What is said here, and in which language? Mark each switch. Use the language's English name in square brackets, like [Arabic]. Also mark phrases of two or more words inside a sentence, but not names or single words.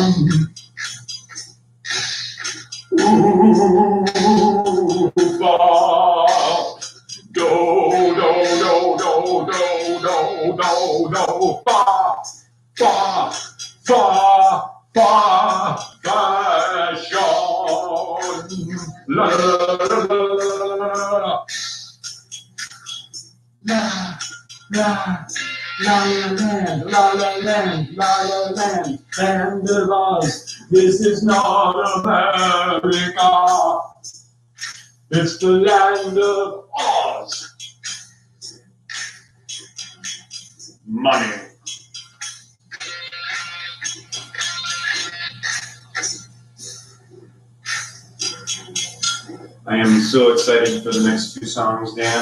[English] Ooh, ba. Do, do, do, do, do, do, do, do, ba, ba, ba, passion. La, la, la, la, la, la, la, La La Land, land of Oz. This is not America. It's the land of Oz. Money. I am so excited for the next few songs, Dan.